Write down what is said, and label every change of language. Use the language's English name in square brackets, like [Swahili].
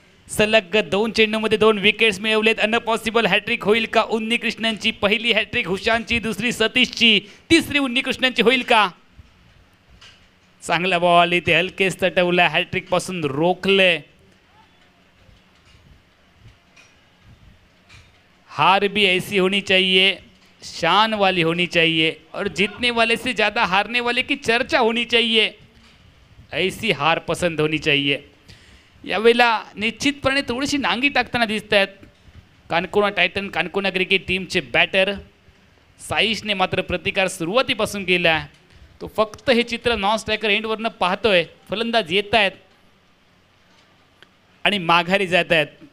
[Marathi] सलग 2 चेंडूमध्ये 2 wickets मिळवलेत. Impossible hat trick होईल का उन्नीकृष्णनची? पहिली हॅट्रिक हुशांची, दुसरी सतीशची, तिसरी उन्नीकृष्णनची होईल का? चांगला बॉल इथे हलकेच तटवला, हॅट्रिक पासून रोखले. [Hindi] हार भी ऐसी होनी चाहिए, शान वाली होनी चाहिए और जीतने वाले से ज़्यादा हारने वाले की चर्चा होनी चाहिए. ऐसी हार पसंद होनी चाहिए. [Marathi] यावेळेला निश्चितपणे थोडीशी नांगी टाकताना दिसत आहेत कानकोना टायटन कानकोना क्रिकेट टीमचे बॅटर. साईशने मात्र प्रतिकार सुरुवातीपासून केला आहे. तो फक्त हे चित्र नॉन स्ट्रायकर एंडवरनं पाहतोय. फलंदाज येत आहेत आणि माघारी जात आहेत.